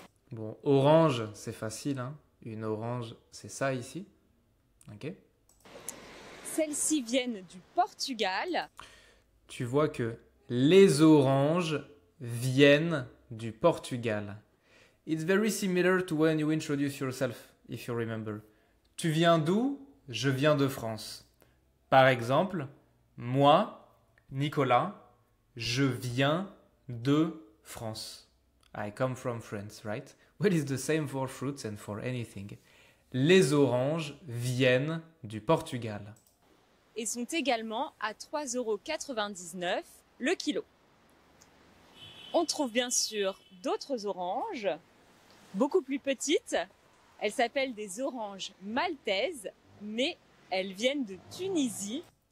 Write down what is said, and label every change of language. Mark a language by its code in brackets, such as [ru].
[fr] Bon, orange, c'est facile. Une orange, c'est ça ici. Ok. Celles-ci viennent du Portugal. Tu vois que les oranges viennent du Portugal. [en] It's very similar to when you introduce yourself, if you remember. [fr] Tu viens d'où? Je viens de France. Par exemple, moi, Nicolas, je viens de France. [en] I come from France, right? Well, it's the same for fruits and for anything. [fr] Les oranges viennent du Portugal. Et sont également à 3,99 € le kilo. On trouve bien sûr d'autres oranges, beaucoup plus petites. Elles s'appellent des oranges maltaises, mais elles viennent de Tunisie.